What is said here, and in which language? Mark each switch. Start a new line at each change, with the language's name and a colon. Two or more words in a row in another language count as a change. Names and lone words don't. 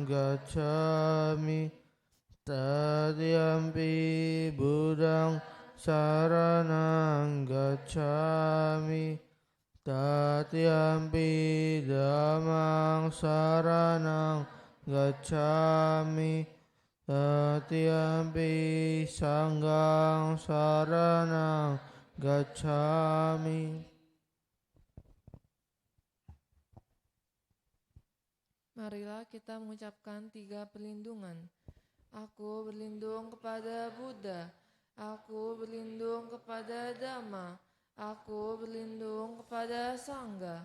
Pali: gacchami Tatiyampi budang saranang gacchami Tatiyampi dhammang saranang gacchami Tatiyampi sanghang saranang gacchami.
Indonesian: Marilah kita mengucapkan 3 perlindungan. Aku berlindung kepada Buddha, aku berlindung kepada Dhamma, aku berlindung kepada Sangha.